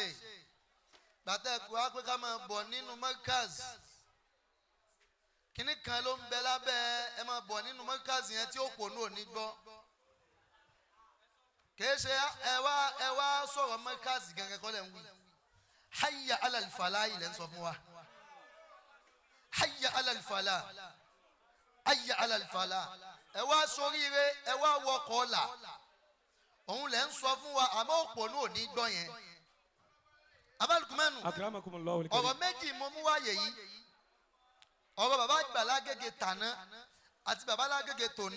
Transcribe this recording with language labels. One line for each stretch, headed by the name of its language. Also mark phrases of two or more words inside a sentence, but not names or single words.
Yoruba: Gbàtẹ́ ẹ̀kú wá pé ká máa bọ̀ nínú Markaz. Kíní kan ló ń bẹ lábẹ́ ẹ máa bọ̀ nínú Markaz yẹn tí ó pò ní òní gbọ́. Kìí ṣe ẹ wá sọ̀rọ̀ Markaz gẹ́gẹ́ kọ́ lẹ̀ ń wí.
Arabic: حي على الفلاح
Yoruba: ilẹ̀ ń sọ fún wa.
Arabic: حي على الفلاح. حي على الفلاح.
Yoruba: Ẹ wá soríire ẹ wá wọkọ̀ ọ̀la. Òun lẹ̀ ń sọ fún wa àmọ́ òpò ní òní gbọ́ yẹn. Abalukumanu ọ̀rọ̀ méjì mo mú wáyé yìí. Ọ̀rọ̀ bàbá àgbà LAGEGE tàná àti bàbá LAGEGE tòní.